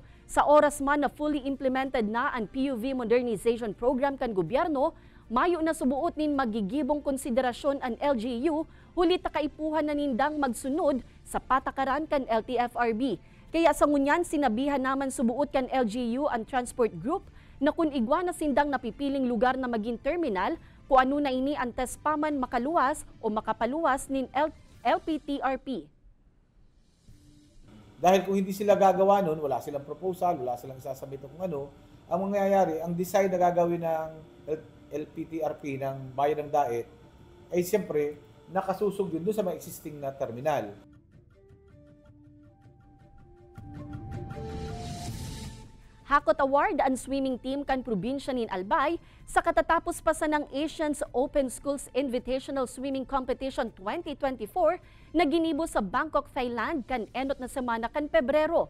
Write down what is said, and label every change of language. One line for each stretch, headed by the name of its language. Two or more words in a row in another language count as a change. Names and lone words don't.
Bikol: Sa oras man na
English: fully implemented
Bikol: na ang PUV modernization program kan gobyerno, mayo na subuot nin magigibong konsiderasyon ang LGU huli takaipuhan na nindang magsunod sa patakaran kan LTFRB. Kaya sa ngunyan, sinabihan naman subuot kan LGU ang transport group na kung igwa na sindang napipiling lugar na maging terminal, kung ano na ini ang tespaman makaluwas o makapaluwas nin LPTRP.
Filipino: Dahil kung hindi sila gagawa nun, wala silang proposal, wala silang isasabit kung ano, ang mangyayari, ang design na gagawin ng LPTRP ng Bayan ng Daet ay siyempre nakasusog yun doon sa mga existing na terminal.
Bikol: Hakot Award ang swimming team kan probinsya nin Albay sa katatapos pa sa ng Asians Open Schools Invitational Swimming Competition 2024 na ginibo sa Bangkok, Thailand kan enot na semana kan Pebrero.